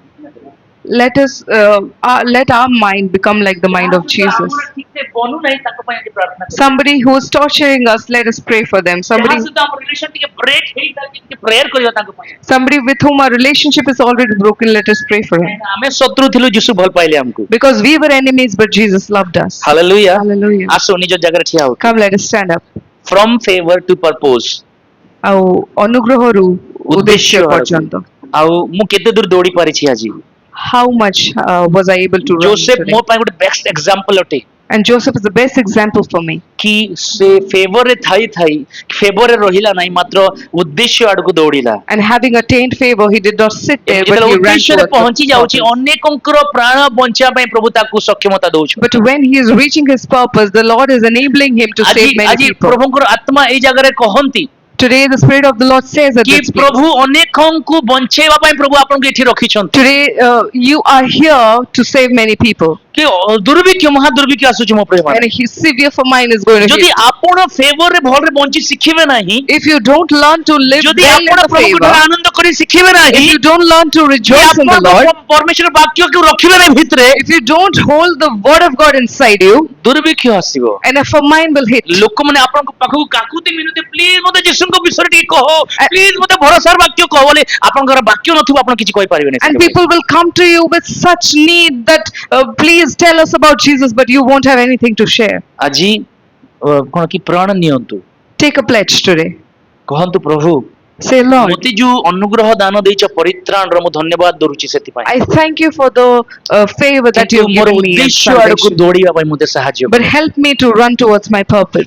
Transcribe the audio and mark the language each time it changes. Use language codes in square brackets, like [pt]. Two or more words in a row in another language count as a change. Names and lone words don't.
[en] Let us let our mind become like the mind of Jesus. [or] ଠିକ ସେ ବନୁ ନାହିଁ ତାଙ୍କ ପାଇଁ ଆଜି ପ୍ରାର୍ଥନା କରିବା। [en] Somebody who is torturing us, let us pray for them. [or] ଯାହା ସହିତ ଆମ ରିଲେସନ ଟିକେ ବ୍ରେକ୍ ହେଇଯାଇଛି ଟିକେ ପ୍ରେୟର କରିବା ତାଙ୍କ ପାଇଁ। [en] Somebody with whom our relationship is already broken, let us pray for him. [or] ଆମେ ଶତ୍ରୁ ଥିଲୁ ଯୀଶୁ ଭଲ ପାଇଲେ ଆମକୁ। [en] Because we were enemies, but Jesus loved us. [or] ହାଲେଲୁୟା। [en] Hallelujah. [or] ଆସ ନିଜ ଜାଗାରେ ଠିଆ ହଉ। [en] Come, let us stand up. From favor to purpose [or] ଆଉ ଅନୁଗ୍ରହରୁ ଉଦ୍ଦେଶ୍ୟ ଉଦ୍ଦେଶ୍ୟ ପର୍ଯ୍ୟନ୍ତ. ଆଉ ମୁଁ କେତେ ଦୂର ଦୌଡ଼ି ପାରିଛି ଆଜି। [en] How much was I able to run [or] ଯୋସେଫ [en] today? [or] ମୋ ପାଇଁ ଗୋଟେ [en] best example [or] ଅଟେ। [en] And Joseph is the best example for me. [or] କି ସେ ଫେଭରରେ ଥାଇ ଫେଭରରେ ରହିଲା ନାହିଁ ମାତ୍ର ଉଦ୍ଦେଶ୍ୟ ଆଡକୁ ଦୌଡ଼ିଲା। [en] And having attained favor, he did not sit there, but [or] ଯେତେବେଳେ [en] he ran [or] ଉଦ୍ଦେଶ୍ୟରେ [en] towards [or] ପହଞ୍ଚି ଯାଉଛି [en] purpose. [or] ଅନେକଙ୍କର ପ୍ରାଣ ବଞ୍ଚିବା ପାଇଁ ପ୍ରଭୁ ତାକୁ ସକ୍ଷମତା ଦଉଛନ୍ତି। [en] But when he is reaching his purpose, the Lord is enabling him to save many [or] ଆଜି [en] people. [or] ପ୍ରଭୁଙ୍କର ଆତ୍ମା ଏଇ ଜାଗାରେ କହନ୍ତି [en] Today, the Spirit of the Lord says at [or] କି [en] this place. [or] ପ୍ରଭୁ ଅନେକଙ୍କୁ ବଞ୍ଚେଇବା ପାଇଁ ପ୍ରଭୁ ଆପଣଙ୍କୁ ଏଠି ରଖିଛନ୍ତି। [en] Today, you are here to save many people. [or] କି ଦୁର୍ଭିକ୍ଷ ମହା ଦୁର୍ଭିକ୍ଷ ଆସୁଛି ମୋ ପ୍ରିୟ [en] And his severe famine is going to [or] ଯଦି [en] hit. [or] ଆପଣ ଫେଭରରେ ଭଲରେ ବଞ୍ଚି ଶିଖିବେ ନାହିଁ [en] If you don't learn to live [or] ଯଦି [en] well in [or] ଆପଣ [en] the [or] ପ୍ରଭୁଙ୍କ ଠାରେ [en] favor, [or] ଆନନ୍ଦ କରି ଶିଖିବେ ନାହିଁ [en] if you don't learn to [or] ଯଦି [en] rejoice in the [or] ଆପଣ [en] Lord, [or] ପରମେଶ୍ୱର ବାକ୍ୟକୁ ରଖିବେ ନାହିଁ ଭିତରେ [en] if you don't hold the word of God inside you, [or] ଦୁର୍ଭିକ୍ଷ ଆସିବ। [en] and a famine will hit. [or] ଲୋକମାନେ ଆପଣଙ୍କ ପାଖକୁ କାକୁତି ମିନତି ପ୍ଲିଜ ମତେ ଯୀଶୁଙ୍କ ବିଷୟରେ ଟିକେ କହ ପ୍ଲିଜ ମତେ ଭରସାର ବାକ୍ୟ କହ ବୋଲି ଆପଣଙ୍କର ବାକ୍ୟ ନଥିବ ଆପଣ କିଛି କହିପାରିବେନି। [en] And people will come to you with such need that please tell us about Jesus, but you won't have anything to share. [or] ଆଜି କଣ କି ପ୍ରଣ ନିଅନ୍ତୁ [en] Take a pledge today. [or] କହନ୍ତୁ ପ୍ରଭୁ [en] Say, Lord, [or] ମତେ ଯୋଉ ଅନୁଗ୍ରହ ଦାନ ଦେଇଛ ପରିତ୍ରାଣର ମୁଁ ଧନ୍ୟବାଦ ଦଉଚି ସେଥିପାଇଁ [en] I thank you for the favor that [or] କିନ୍ତୁ [en] you've [or] ମୋର [en] given me and [or] ଉଦ୍ଦେଶ୍ୟ ଆଡକୁ [en] salvation. [or] ଦୌଡ଼ିବା ପାଇଁ ମତେ ସାହାଯ୍ୟ [en] But help me to run towards my purpose.